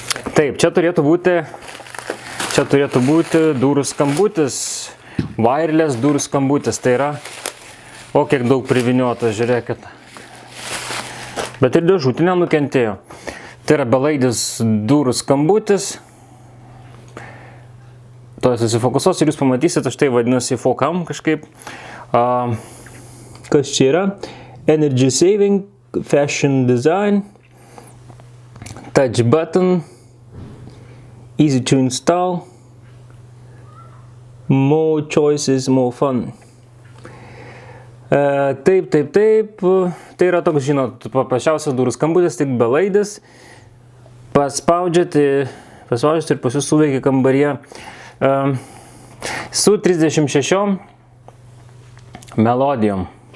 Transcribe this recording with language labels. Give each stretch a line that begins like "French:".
Lithuanian: Taip, čia turėtų būti durų skambutis, wireless durų skambutis, tai yra, o kiek daug priviniota, žiūrėkit. Bet ir dėžutė nenukentėjo. Tai yra belaidis durų skambutis. To susifokusuos ir jūs pamatysite, štai vadinasi Focam kažkaip. Kas čia yra?
English: Energy saving, fashion design, touch button, easy to install, more choices, more fun.
Lithuanian: Taip. Tai yra toks, žinot, paprasčiausias durų skambutis, tik belaidis. Paspaudžiat ir pas jūs suveikia kambaryje su 36 melodijom.